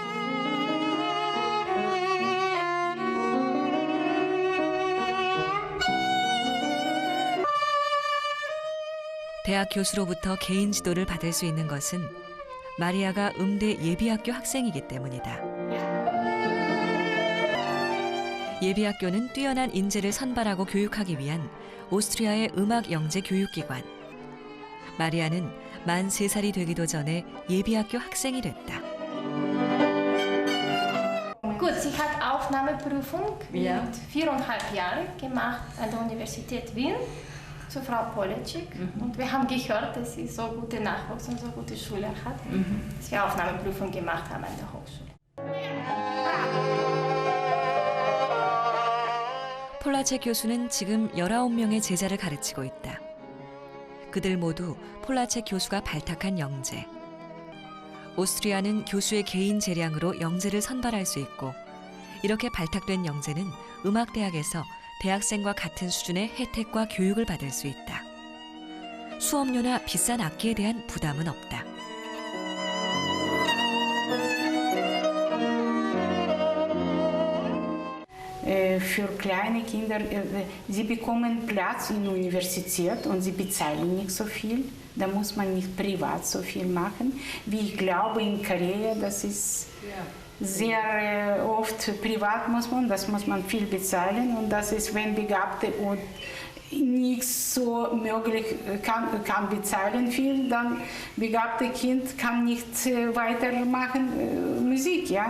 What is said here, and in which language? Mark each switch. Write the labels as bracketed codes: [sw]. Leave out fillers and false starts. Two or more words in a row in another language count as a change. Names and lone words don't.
[ko] 대학 교수로부터 개인 지도를 받을 수 있는 것은 마리아가 음대 예비학교 학생이기 때문이다. 예비학교는 뛰어난 인재를 선발하고 교육하기 위한 오스트리아의 음악 영재 교육기관. 마리아는 만 3살이 되기도 전에 예비학교 학생이 됐다. [de] Gut, sie hat Aufnahmeprüfung mit 4,5 Jahren gemacht an der Universität Wien zu Frau Polecik. Und wir haben gehört, dass sie so gute Nachwuchs und so gute Schüler hat, dass wir Aufnahmeprüfung gemacht haben an der Hochschule. [ko] 폴라체 교수는 지금 19명의 제자를 가르치고 있다. 그들 모두 폴라체 교수가 발탁한 영재. 오스트리아는 교수의 개인 재량으로 영재를 선발할 수 있고 이렇게 발탁된 영재는 음악대학에서 대학생과 같은 수준의 혜택과 교육을 받을 수 있다. 수업료나 비싼 악기에 대한 부담은 없다. [de] Für kleine Kinder, sie bekommen Platz in der Universität und sie bezahlen nicht so viel. Da muss man nicht privat so viel machen. Wie ich glaube in Korea, das ist sehr oft privat muss man viel bezahlen und das ist, wenn Begabte und nicht so möglich kann bezahlen viel, dann begabte Kind kann nicht weitermachen Musik, ja.